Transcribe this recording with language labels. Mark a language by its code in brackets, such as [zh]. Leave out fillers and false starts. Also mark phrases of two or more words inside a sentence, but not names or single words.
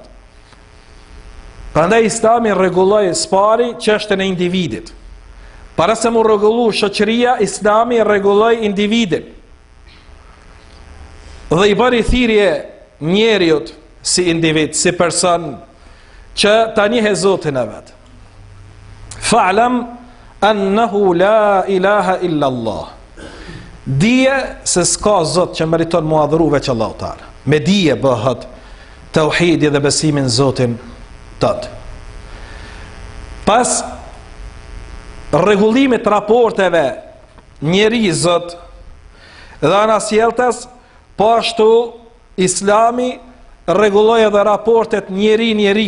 [sq] Prandaj Islami rregulloi spari çështën e individit. Para se mu rregullu shoqëria, Islami rregulloi individin. Dhe i bëri thirrje njeriut si individ, si person, që ta njeh Zotin e vet. [ar] فاعلم أنه لا إله إلا الله. [sq] Dije se s'ka Zot që meriton mu adhuru veç [ar] الله تعالى. [sq] Me dije bëhet tauhidi dhe besimin Zotin tënd. Pas rregullimit raporteve njeri Zot dhe anasjeltas, po ashtu Islami rregulloi edhe raportet njeri.